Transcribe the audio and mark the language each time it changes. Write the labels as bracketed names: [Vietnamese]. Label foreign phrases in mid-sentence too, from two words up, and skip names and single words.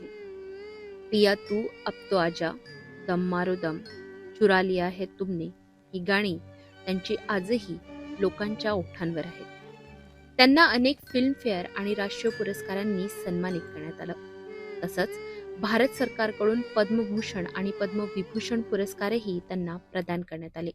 [Marathi] पिया तू अब तो आजा, दम मारो दम, चुरा लिया है तुमने ही गाणी त्यांची आजही लोकांच्या ओठांवर आहेत. त्यांना अनेक फिल्मफेअर आणि राष्ट्रीय पुरस्कारांनी सन्मानित करण्यात आलं. तसंच भारत सरकारकडून पद्मभूषण आणि पद्मविभूषण पुरस्कारही त्यांना प्रदान करण्यात आले.